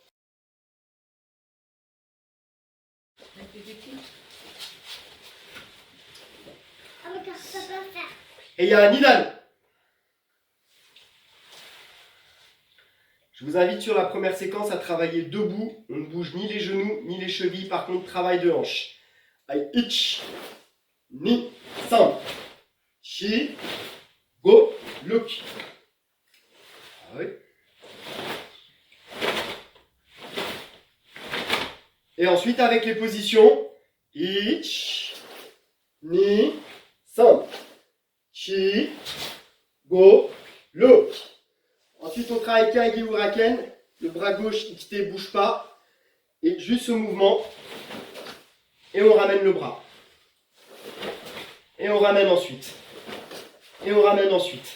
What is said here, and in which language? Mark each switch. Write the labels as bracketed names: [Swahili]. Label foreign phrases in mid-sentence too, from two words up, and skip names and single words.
[French] Ah, mais car ça peut faire. Et il y a un Nidan. Je vous invite sur la première séquence à travailler debout. On ne bouge ni les genoux ni les chevilles. Par contre, travail de hanche. Allez, [Japanese] いち、に、さん, chi, ご、ろく. [French] Ah oui. Et ensuite, avec les positions, [Japanese] いち、に、さん, chi, ご、ろく. [French] Ensuite, on travaille [Japanese] かいぎ うらけん. [French] Le bras gauche, Ikite, bouge pas. Et juste ce mouvement. Et on ramène le bras. Et on ramène ensuite. Et on ramène ensuite.